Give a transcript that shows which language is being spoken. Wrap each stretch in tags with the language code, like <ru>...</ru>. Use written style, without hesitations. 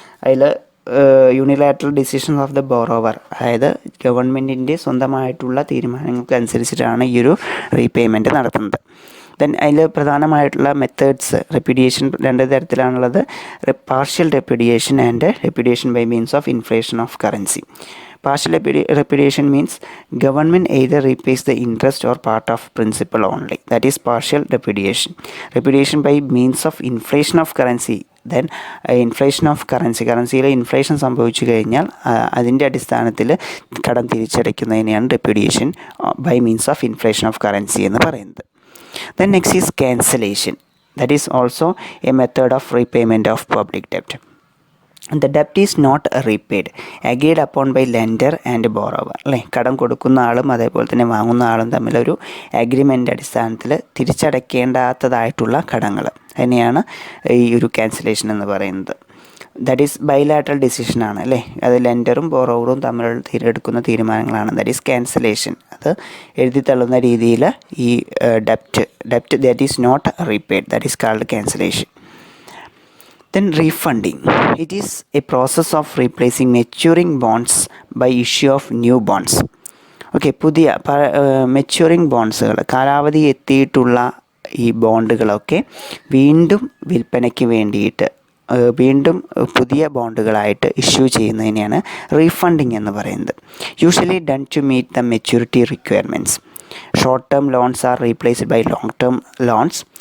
<ml>അതിൽ</ml> <en>unilateral decisions of the borrower,</en> <ml>അതായത് ഗവൺമെൻറ്റിൻ്റെ സ്വന്തമായിട്ടുള്ള തീരുമാനങ്ങൾക്കനുസരിച്ചിട്ടാണ് ഈ ഒരു റീപേയ്മെൻറ്റ് നടത്തുന്നത്. ദെൻ അതിൽ പ്രധാനമായിട്ടുള്ള മെത്തേഡ്സ് റെപ്യൂഡിയേഷൻ രണ്ട് തരത്തിലാണുള്ളത്.</ml> <en>Partial repudiation and repudiation by means of inflation of currency. Partial repudiation means government either repays the interest or part of principal only. That is partial repudiation. Repudiation by means of inflation of currency.</en> <ml>Then inflation of കറൻസിയിൽ inflation സംഭവിച്ചു കഴിഞ്ഞാൽ അതിൻ്റെ അടിസ്ഥാനത്തിൽ കടം തിരിച്ചടയ്ക്കുന്നതിനെയാണ് repudiation by means of inflation of currency എന്ന് പറയുന്നത്.</ml> <en>Then next is cancellation. That is also a method of repayment of public debt. The debt is not repaid, agreed upon by lender and borrower.</en> <ml>അല്ലേ, കടം കൊടുക്കുന്ന ആളും അതേപോലെ തന്നെ വാങ്ങുന്ന ആളും തമ്മിലൊരു അഗ്രിമെൻ്റ് അടിസ്ഥാനത്തിൽ തിരിച്ചടയ്ക്കേണ്ടാത്തതായിട്ടുള്ള കടങ്ങൾ അതിനെയാണ് ഈ ഒരു ക്യാൻസലേഷൻ എന്ന് പറയുന്നത്. ദാറ്റ് ഈസ് ബൈലാറ്ററൽ ഡിസിഷനാണ്, അല്ലേ? അത് ലെൻഡറും ബോറോവറും തമ്മിലുള്ള എടുക്കുന്ന തീരുമാനങ്ങളാണ്.</ml> <en>That is cancellation.</en> <ml>അത് എഴുതി തള്ളുന്ന രീതിയിൽ ഈ ഡെപ്റ്റ്</ml> <en>That is not repaid, that is called cancellation. Then refunding. It is a process of replacing maturing bonds by issue of new bonds.</en> <ml>Okay, പുതിയ മെച്യൂറിങ് ബോണ്ട്സുകൾ, കാലാവധി എത്തിയിട്ടുള്ള ഈ ബോണ്ടുകളൊക്കെ വീണ്ടും വിൽപ്പനയ്ക്ക് വേണ്ടിയിട്ട് വീണ്ടും പുതിയ ബോണ്ടുകളായിട്ട് ഇഷ്യൂ ചെയ്യുന്നതിനെയാണ് റീഫണ്ടിങ് എന്ന് പറയുന്നത്.</ml> <en>Usually done to meet the maturity requirements. Short term loans are replaced by long term loans.</en>